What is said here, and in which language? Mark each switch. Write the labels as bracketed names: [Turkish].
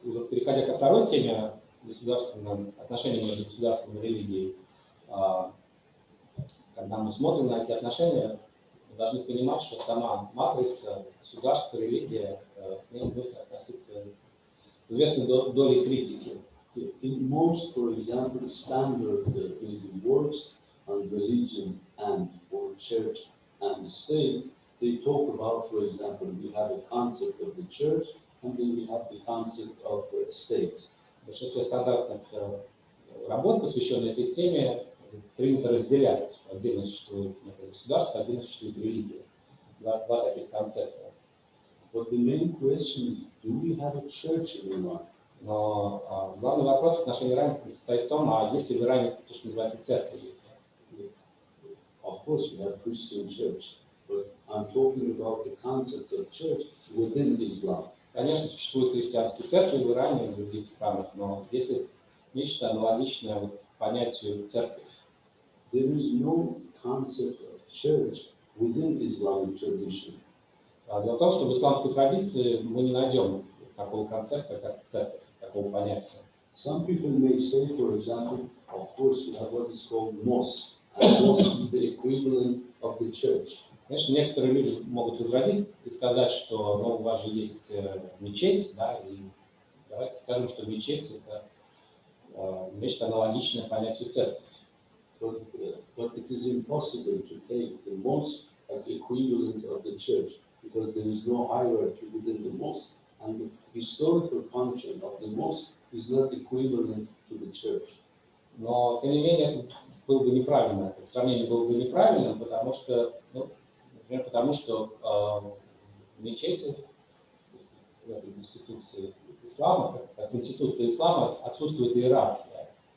[Russian] Переходя ко второй теме, отношения между государством и религией, когда мы смотрим на эти отношения, мы должны понимать, что сама матрица, государство, религия, к ней нужно относиться с известной долей критики. [English] In most, for example, standard works on religion and or church and state, they talk about, for example, we have a concept of the church and then we have the concept of the state. [Russian] В большинстве стандартных работ, посвященных этой теме, принято разделять. Отдельно существует государство, отдельно существует религия. Два таких концепта. [English] But the main question is, do we have a church in Iran? [Russian] Но главный вопрос в отношении Ирана состоит в том, а есть ли в Иране то, что называется церковь? [English] Of course, we have Christian church, but I'm talking about the concept of church within Islam. [Russian] Конечно, существуют христианские церкви в Иране и в других странах, но если нечто аналогичное понятию церкви. [English] There is no concept of church within Islamic tradition. [Russian] Дело в том, что в исламской традиции мы не найдем такого концепта, как церковь, такого понятия. [English] Some people may say, for example, of course, we have what is called mosque, and mosque is the equivalent of the church. [Russian] Конечно, некоторые люди могут возразить и сказать, что ну, у вас же есть мечеть, да, и давайте скажем, что мечеть это нечто аналогичное понятию церкви. [English] But it is impossible to take the mosque as the equivalent of the church because there is no hierarchy within the mosque, and the historical function of the mosque is not equivalent to the church. [Russian] Но, тем не менее, это было бы неправильно, это сравнение было бы неправильным, потому что, ну, например, потому что мечети в этой конституции ислама, как конституция ислама, отсутствует иерархия.